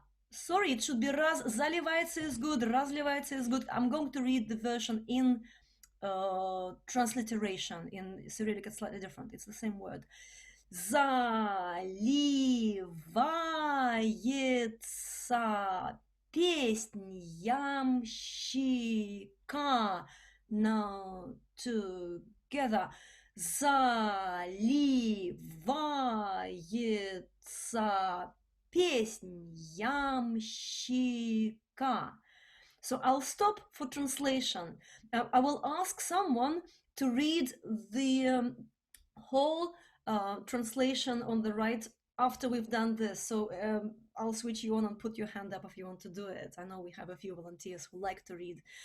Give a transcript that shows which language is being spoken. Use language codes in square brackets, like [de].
[en] Sorry, it should be заливается is good, разливается is good. I'm going to read the version in transliteration. In Cyrillic, it's slightly different. It's the same word. [ru] Заливается песнь ямщика. [en] Now together. [ru] Заливается песнь ямщика. [en] So I'll stop for translation. I will ask someone to read the whole translation on the right after we've done this. So I'll switch you on and put your hand up if you want to do it. I know we have a few volunteers who like to read.